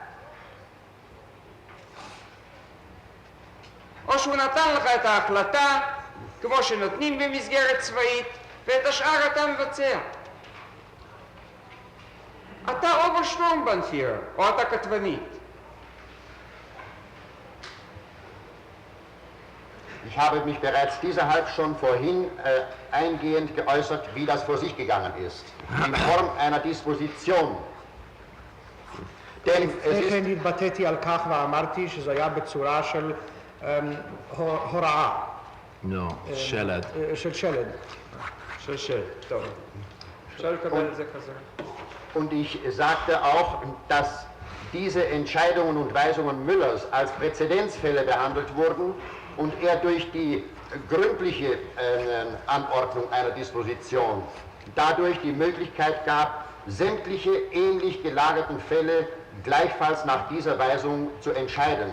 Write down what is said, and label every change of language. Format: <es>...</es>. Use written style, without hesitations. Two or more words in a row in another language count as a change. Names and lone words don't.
<he>או שהוא נתן לך את ההחלטה כמו שנותנים במסגרת צבאית ואת השאר אתה מבצע? אתה אוברשטורמבנפירר או אתה כתבנית?</he> <de>Ich habe mich bereits deshalb schon vorhin eingehend geäußert, wie das vor sich gegangen ist. In Form einer Disposition. Denn es ist...</de> <he>לכן התבטאתי על כך ואמרתי שזה היה בצורה של הוראה. לא, שלד. של שלד. של שלד, טוב. אפשר לקבל את זה כזה.</he> <de>Und ich sagte auch, dass diese Entscheidungen und Weisungen Müllers als Präzedenzfälle behandelt wurden und er durch die gründliche Anordnung einer Disposition dadurch die Möglichkeit gab, sämtliche ähnlich gelagerten Fälle gleichfalls nach dieser Weisung zu entscheiden.</de>